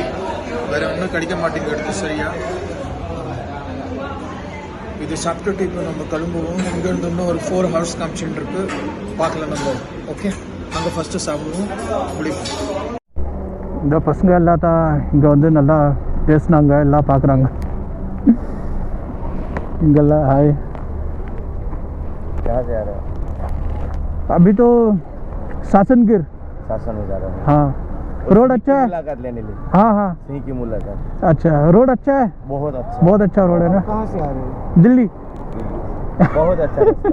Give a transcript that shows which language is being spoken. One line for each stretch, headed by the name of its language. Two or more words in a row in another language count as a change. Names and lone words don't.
Tamil: வேற ஒன்றும் கிடைக்க மாட்டேங்கிறது சரியா. இது சாப்பிட்டுட்டு இப்போ நம்ம கிளம்புவோம். இங்கேருந்து இன்னும் ஒரு 4 hours காமிச்சுட்டு இருக்கு. பார்க்கலாம் நம்ம. ஓகே, அங்கே ஃபஸ்ட்டு சாப்பிடுவோம். முடியும். இந்த பசங்க எல்லாம் தான் இங்கே வந்து நல்லா பேசுனாங்க, எல்லாம் பார்க்குறாங்க. இங்கெல்லாம் हाय
Hindi: कहाँ से आ रहे हो? अभी तो सासन गिर सासन में जा रहे हो? हाँ रोड अच्छा है। मुलाकात लेने लिए हाँ हाँ सिंह की मुलाकात। अच्छा रोड अच्छा है। बहुत अच्छा। बहुत अच्छा रोड है ना। कहाँ से आ रहे हो? दिल्ली। बहुत अच्छा रास्ता।